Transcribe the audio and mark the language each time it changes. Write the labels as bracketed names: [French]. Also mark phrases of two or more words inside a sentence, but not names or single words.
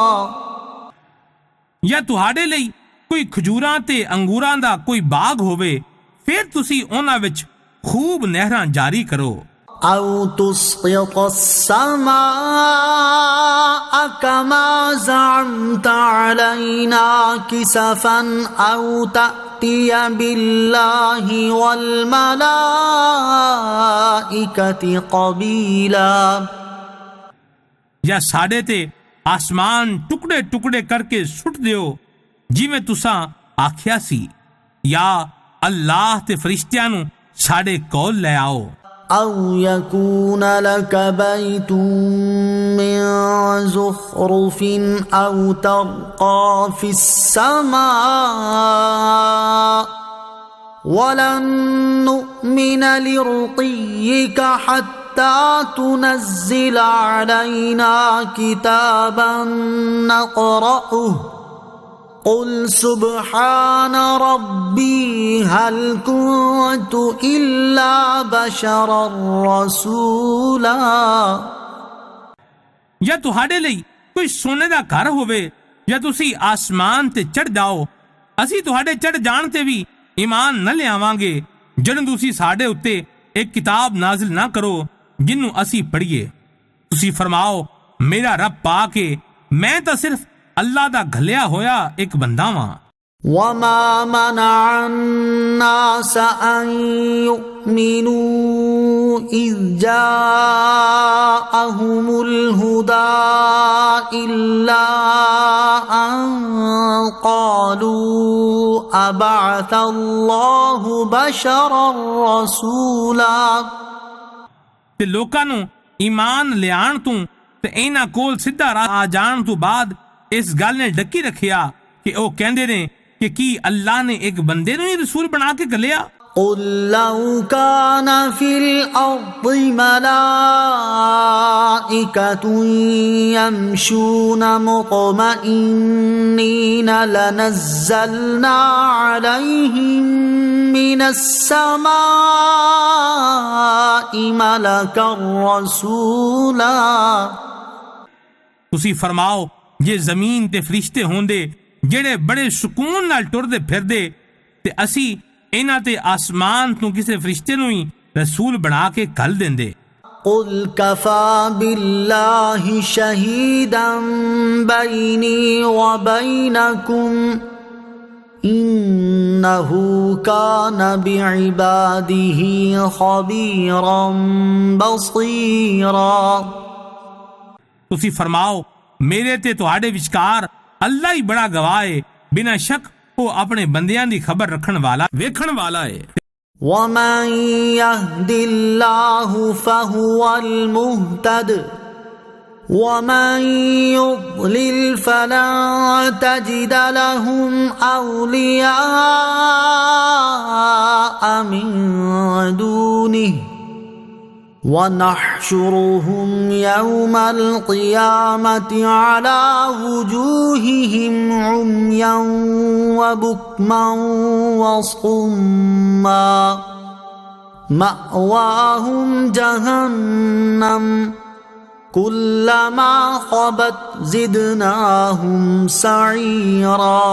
[Punjabi] ਜਾਂ ਤੁਹਾਡੇ ਲਈ ਕੋਈ ਖਜੂਰਾਂ ਤੇ ਅੰਗੂਰਾਂ ਦਾ ਕੋਈ ਬਾਗ ਹੋਵੇ, ਫਿਰ ਤੁਸੀਂ ਉਹਨਾਂ ਵਿੱਚ ਖੂਬ ਨਹਿਰਾਂ ਜਾਰੀ ਕਰੋ। [Arabic] أَوْ تُسْقِطَ السَّمَاءَ كَمَا زَعَمْتَ عَلَيْنَا كِسَفًا أَوْ تَأْتِيَ بِاللَّهِ وَالْمَلَائِكَةِ قَبِيلًا۔ [Punjabi] ਜਾਂ ਸਾਡੇ ਤੇ ਆਸਮਾਨ ਟੁਕੜੇ ਟੁਕੜੇ ਕਰਕੇ ਸੁੱਟ ਦਿਓ ਜਿਵੇਂ ਤੁਸਾਂ ਆਖਿਆ ਸੀ, ਜਾਂ ਅੱਲਾਹ ਤੇ ਫਰਿਸ਼ਤਿਆਂ ਨੂੰ ਸਾਡੇ ਕੋਲ ਲੈ ਆਓ। [Arabic] أَوْ يَكُونَ لَكَ بَيْتٌ مِّن زُخْرُفٍ أَوْ تَرْقَىٰ فِي السَّمَاءِ وَلَن نُّؤْمِنَ لِرُقِيِّكَ حَتَّىٰ تُنَزِّلَ عَلَيْنَا كِتَابًا نَّقْرَؤُهُ قُلْ سُبْحَانَ رَبِّي هَلْ كُنتُ إِلَّا بَشَرًا رَّسُولًا۔ [Punjabi] ਜਾਂ ਤੁਹਾਡੇ ਲਈ ਕੋਈ ਸੋਨੇ ਦਾ ਘਰ ਹੋਵੇ, ਜਾਂ ਤੁਸੀਂ ਆਸਮਾਨ ਤੇ ਚੜ੍ਹ ਜਾਓ, ਅਸੀਂ ਤੁਹਾਡੇ ਚੜ੍ਹ ਜਾਣ ਤੇ ਵੀ ਈਮਾਨ ਨਾ ਲਿਆਵਾਂਗੇ ਜਦੋਂ ਤੁਸੀਂ ਸਾਡੇ ਉੱਤੇ ਇੱਕ ਕਿਤਾਬ ਨਾਜ਼ਿਲ ਨਾ ਕਰੋ ਜਿਹਨੂੰ ਅਸੀਂ ਪੜ੍ਹੀਏ। ਤੁਸੀਂ ਫਰਮਾਓ, ਮੇਰਾ ਰੱਬ ਪਾਕ ਏ, ਮੈਂ ਤਾਂ ਸਿਰਫ ਅੱਲਾਹ ਦਾ ਘੱਲਿਆ ਹੋਇਆ ਇੱਕ ਬੰਦਾ ਵਾਂ। [Arabic] وَمَا مَنَعَ النَّاسَ أَن يُؤْمِنُوا إِذْ جَاءَهُمُ الْهُدَىٰ إِلَّا أَن قَالُوا أَبَعَثَ اللَّهُ بَشَرًا رَّسُولًا۔ [Punjabi] ਤੇ ਲੋਕਾਂ ਨੂੰ ਈਮਾਨ ਲਿਆਉਣ ਤੋਂ ਤੇ ਇਹਨਾਂ ਕੋਲ ਸਿੱਧਾ ਰਾਹ ਆ ਜਾਣ ਤੋਂ ਬਾਅਦ ਇਸ ਗੱਲ ਨੇ ਡੱਕੀ ਰੱਖਿਆ ਕਿ ਉਹ ਕਹਿੰਦੇ ਨੇ ਕਿ ਕੀ ਅੱਲਾਹ ਨੇ ਇੱਕ ਬੰਦੇ ਨੂੰ ਹੀ ਰਸੂਲ ਬਣਾ ਕੇ ਘੱਲਿਆ। [Arabic] قل لو كان في الأرض ملائكة يمشون مطمئنين لنزلنا عليهم من السماء ملكا رسولا [Punjabi] ਤੁਸੀਂ ਫਰਮਾਓ ਜੇ ਜ਼ਮੀਨ ਤੇ ਫਰਿਸ਼ਤੇ ਹੁੰਦੇ ਜਿਹੜੇ ਬੜੇ ਸਕੂਨ ਨਾਲ ਟੁਰਦੇ ਫਿਰਦੇ ਤੇ ਅਸੀਂ ਇਹਨਾਂ ਤੇ ਆਸਮਾਨ ਤੋਂ ਕਿਸੇ ਫਰਿਸ਼ਤੇ ਨੂੰ ਹੀ ਰਸੂਲ ਬਣਾ ਕੇ ਘੱਲ ਦਿੰਦੇ। [Arabic] قل كفى بالله شهيدا بيني وبينكم إنه كان بعباده خبيرا بصيرا [Punjabi] ਤੁਸੀਂ ਫਰਮਾਓ ਮੇਰੇ ਤੇ ਤੁਹਾਡੇ ਵਿਚਕਾਰ ਅੱਲਾ ਹੀ ਬੜਾ ਗਵਾਹ ਹੈ ਬਿਨਾਂ ਸ਼ੱਕ ਉਹ ਆਪਣੇ ਬੰਦਿਆਂ ਦੀ ਖਬਰ ਰੱਖਣ ਵਾਲਾ ਵੇਖਣ ਵਾਲਾ ਹੈ। [Arabic] ومن يهد الله فهو المهتد ومن يضلل فلن تجد لهم أولياء من دونه ونحشرهم يوم القيامة على وجوههم عميا وبكما وصما مأواهم جهنم كلما خبت زدناهم سعيرا